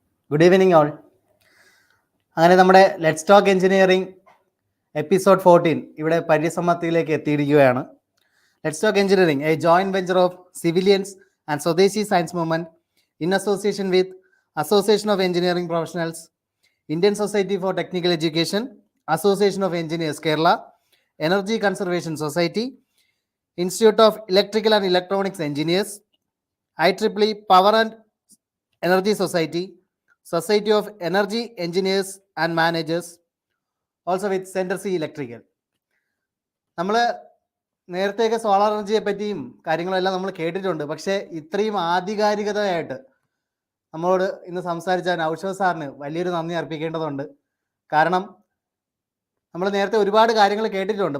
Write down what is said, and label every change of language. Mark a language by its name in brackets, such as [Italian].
[English] Good evening all. [Malayalam] അങ്ങനെ നമ്മുടെ let's talk engineering episode 14 ഇവിടെ പരിസമാപ്തിയിലേക്ക് എത്തിയിരിക്കുകയാണ്. [English] Let's talk engineering, a joint venture of civilians and Swadeshi Science Movement, in association with Association of Engineering Professionals, Indian Society for Technical Education, Association of Engineers Kerala, Energy Conservation Society, Institute of Electrical and Electronics Engineers, IEEE Power and Energy Society, Society of Energy Engineers and Managers, also with Center C Electrical. [Malayalam] നമ്മൾ നേരത്തെയൊക്കെ solar എനർജിയെ പറ്റിയും കാര്യങ്ങളെല്ലാം നമ്മൾ കേട്ടിട്ടുണ്ട്. പക്ഷേ ഇത്രയും ആധികാരികതയായിട്ട് നമ്മളോട് ഇന്ന് സംസാരിച്ച നൗഷാദ് സാറിന് വലിയൊരു നന്ദി അർപ്പിക്കേണ്ടതുണ്ട്. കാരണം നമ്മൾ നേരത്തെ ഒരുപാട് കാര്യങ്ങൾ കേട്ടിട്ടുണ്ട്.